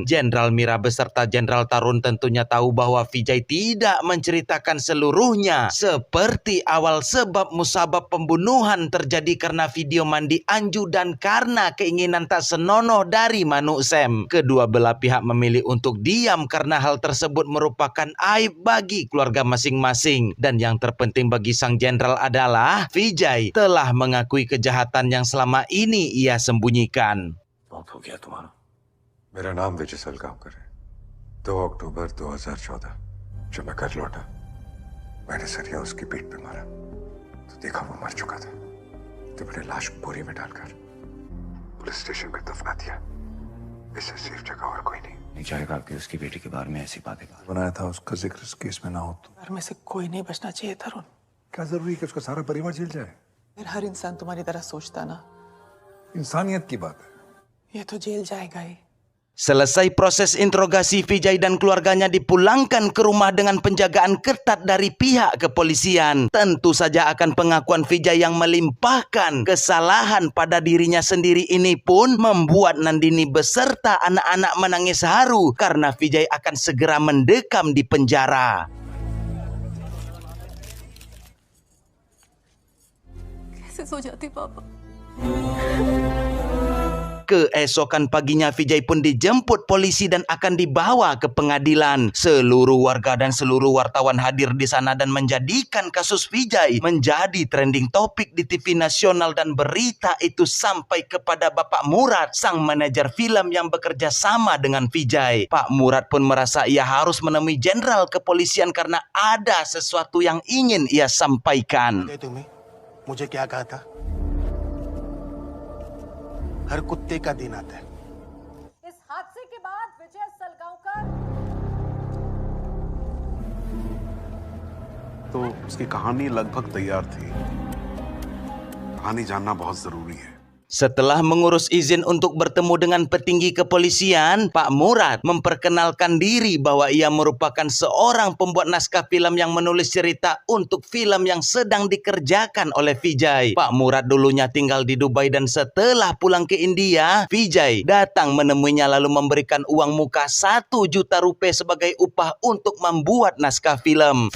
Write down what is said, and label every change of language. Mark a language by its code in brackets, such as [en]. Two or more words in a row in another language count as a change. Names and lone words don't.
[id] Jenderal Mira beserta Jenderal Tarun tentunya tahu bahwa Vijay tidak menceritakan seluruhnya, seperti awal sebab musabab pembunuhan terjadi karena video mandi Anju dan karena keinginan tak senonoh dari Manu Sam. Kedua belah pihak memilih untuk diam karena hal tersebut merupakan aib bagi keluarga masing-masing. Dan yang terpenting bagi sang jenderal adalah Vijay telah mengakui kejahatan yang selama ini ia sembunyikan. [hi] बहुत हो गया तुम्हारा। मेरा नाम विजय सलगांवकर है। 2 अक्टूबर 2014 जब मैं घर लौटा, मैंने सरिया उसकी पीठ पे मारा तो देखा वो मर चुका था। तो मैंने लाश बोरी में डालकर पुलिस स्टेशन में दफना दिया। इससे सेफ जगह और कोई नहीं चाहेगा कि उसकी बेटी के बारे में ऐसी बातें बनाया था। उसका जिक्र इस केस में ना हो तो घर में से कोई नहीं बचना चाहिए तरुण। क्या जरूरी है कि उसका सारा परिवार जेल जाए? फिर हर इंसान तुम्हारी तरह सोचता ना। इंसानियत की बात है। ये तो जेल जाएगा ही। [id] Selesai proses interogasi, Vijay dan keluarganya dipulangkan ke rumah dengan penjagaan ketat dari pihak kepolisian. Tentu saja akan pengakuan Vijay yang melimpahkan kesalahan pada dirinya sendiri ini pun membuat Nandini beserta anak-anak menangis haru karena Vijay akan segera mendekam di penjara. [hi] कैसे सो जाती पापा? [id] Keesokan paginya Vijay pun dijemput polisi dan akan dibawa ke pengadilan. Seluruh warga dan seluruh wartawan hadir di sana dan menjadikan kasus Vijay menjadi trending topik di TV nasional, dan berita itu sampai kepada Bapak Murad, sang manajer film yang bekerja sama dengan Vijay. Pak Murad pun merasa ia harus menemui jenderal kepolisian karena ada sesuatu yang ingin ia sampaikan. [hi] मुझे क्या कहा था? हर कुत्ते का दिन आता है। इस हादसे के बाद विजय सलगांवकर तो उसकी कहानी लगभग तैयार थी। कहानी जानना बहुत जरूरी है। [id] Setelah mengurus izin untuk bertemu dengan petinggi kepolisian, Pak Murad memperkenalkan diri bahwa ia merupakan seorang pembuat naskah film yang menulis cerita untuk film yang sedang dikerjakan oleh Vijay. Pak Murad dulunya tinggal di Dubai dan setelah pulang ke India, Vijay datang menemuinya lalu memberikan uang muka 1 juta rupiah sebagai upah untuk membuat naskah film.